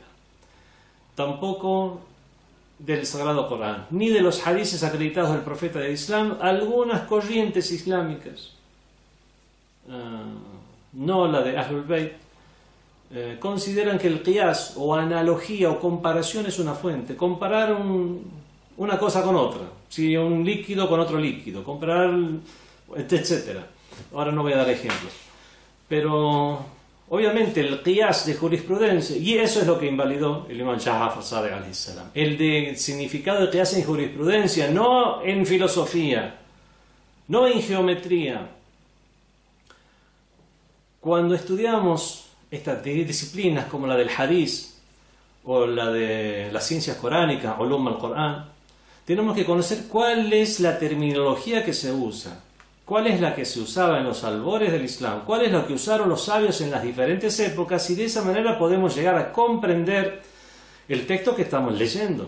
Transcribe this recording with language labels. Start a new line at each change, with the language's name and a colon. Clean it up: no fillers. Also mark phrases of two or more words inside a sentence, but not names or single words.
Spanish: Tampoco del Sagrado Corán, ni de los hadices acreditados del profeta del Islam, algunas corrientes islámicas, no la de Ahlul Bayt, consideran que el qiyas o analogía o comparación es una fuente. Comparar una cosa con otra, si un líquido con otro líquido, comparar, etc. Ahora no voy a dar ejemplos. Pero obviamente el qiyas de jurisprudencia, y eso es lo que invalidó el imam Ja'far Sadiq
Arabic: عليه السلام,
Spanish: el de significado de qiyas en jurisprudencia, no en filosofía, no en geometría. Cuando estudiamos estas disciplinas como la del hadith o la de las ciencias coránicas,
Arabic: علوم القرآن,
Spanish: tenemos que conocer cuál es la terminología que se usa, cuál es la que se usaba en los albores del Islam, cuál es lo que usaron los sabios en las diferentes épocas, y de esa manera podemos llegar a comprender el texto que estamos leyendo.